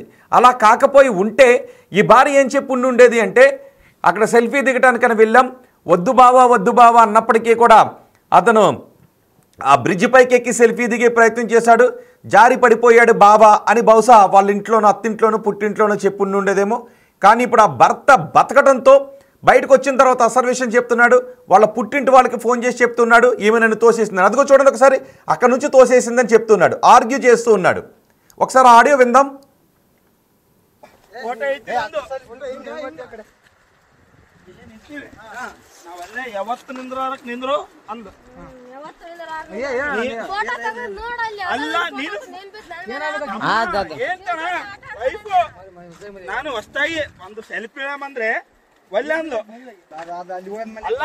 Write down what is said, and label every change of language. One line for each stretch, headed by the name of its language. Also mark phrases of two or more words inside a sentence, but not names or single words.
Telugu: అలా కాకపోయి ఉంటే ఈ భార్య ఏం చెప్పి ఉండేది అంటే, అక్కడ సెల్ఫీ దిగటానికని వెళ్ళాం, వద్దు బావా అన్నప్పటికీ కూడా అతను ఆ బ్రిడ్జ్ పైకి ఎక్కి సెల్ఫీ దిగే ప్రయత్నం చేశాడు, జారి పడిపోయాడు బావా అని బహుశా వాళ్ళ ఇంట్లోనూ, అత్తింట్లోనూ, పుట్టింట్లోనూ చెప్పి ఉండేదేమో. కానీ ఇప్పుడు ఆ భర్త బతకడంతో బయటకు వచ్చిన తర్వాత అసలు విషయం చెప్తున్నాడు. వాళ్ళ పుట్టింటి వాళ్ళకి ఫోన్ చేసి చెప్తున్నాడు, ఈమె నన్ను తోసేసింది. అదిగో చూడండి ఒకసారి, అక్కడ నుంచి తోసేసిందని చెప్తున్నాడు, ఆర్గ్యూ చేస్తూ ఉన్నాడు. ఒకసారి ఆడియో విందాం.
Kannada: ಯಾವತ್ತು ನಿಂದ್ರು ಅಂದು ನಾನು ಹೊಸ್ತಾಗಿ ಒಂದು ಸೆಲ್ಫಿ ಅಂದ್ರೆ ಒಳ್ಳೆ ಅಂದು ಅಲ್ಲ.